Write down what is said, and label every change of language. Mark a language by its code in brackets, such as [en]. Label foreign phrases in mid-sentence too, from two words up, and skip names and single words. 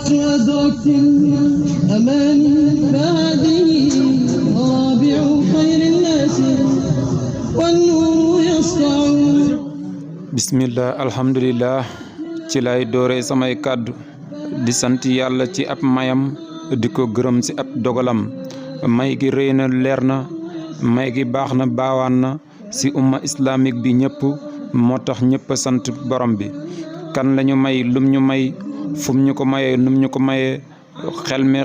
[ar] أدركت الأمان فهذه رابع خير الناس والنور يسطع. بسم الله الحمد لله [wo] ci lay doore samay kàddu di sant yàlla ci ab mayam di ko gërëm ci ab dogalam may gi rëy na leer na may gi baax na baawaan na ci umma islamique bi ñëpp moo tax ñëpp sant borom bi kan lañu may lum ñu may fum ñu ko mayee num ñu ko mayee xel mi